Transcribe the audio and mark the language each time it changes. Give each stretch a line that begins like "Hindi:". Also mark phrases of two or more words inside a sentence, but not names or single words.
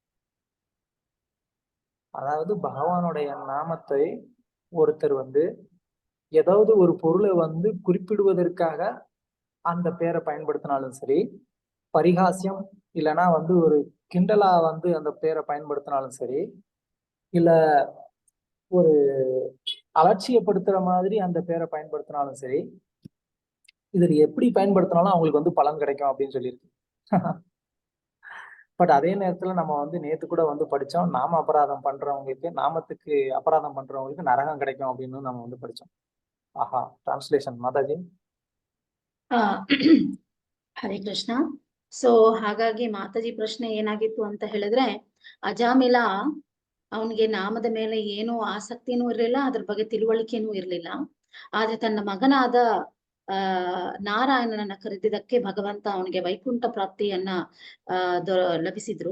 Tamil: அதாவது பகவானுடைய நாமத்தை ஒருத்தர் வந்து ஏதாவது ஒரு பொருளை வந்து குறிப்பிடுவதற்காக அந்த பேரை பயன்படுத்தினாலும் சரி, பரிகாசியம் இல்லைன்னா வந்து ஒரு கிண்டலா வந்து அந்த பேரை பயன்படுத்தினாலும் சரி, இல்ல ஒரு அலட்சியப்படுத்துற மாதிரி அந்த பேரை பயன்படுத்தினாலும் சரி, இதில் எப்படி பயன்படுத்தினாலும் அவங்களுக்கு வந்து பலன் கிடைக்கும் அப்படின்னு சொல்லியிருக்கு. பட் அதே நேரத்துல நம்ம வந்து நேத்து கூட வந்து படிச்சோம், நாம அபராதம் பண்றவங்களுக்கு, நாமத்துக்கு அபராதம் பண்றவங்களுக்கு நரகம் கிடைக்கும் அப்படின்னு நம்ம வந்து படிச்சோம்.
Kannada: ಆಹಾ ಟ್ರಾನ್ಸ್ಲೇಷನ್ ಮಾತಾಜಿ. ಹರೇ ಕೃಷ್ಣ. ಸೊ ಹಾಗಾಗಿ ಮಾತಾಜಿ ಪ್ರಶ್ನೆ ಏನಾಗಿತ್ತು ಅಂತ ಹೇಳಿದ್ರೆ, ಅಜಾಮಿಲ ಅವನಿಗೆ ನಾಮದ ಮೇಲೆ ಏನೂ ಆಸಕ್ತಿನೂ ಇರಲಿಲ್ಲ, ಅದ್ರ ಬಗ್ಗೆ ತಿಳುವಳಿಕೆನೂ ಇರಲಿಲ್ಲ. ಆದ್ರೆ ತನ್ನ ಮಗನಾದ ನಾರಾಯಣನನ್ನ ಕರೆದಿದ್ದಕ್ಕೆ ಭಗವಂತ ಅವನಿಗೆ ವೈಕುಂಠ ಪ್ರಾಪ್ತಿಯನ್ನ ಲಭಿಸಿದ್ರು.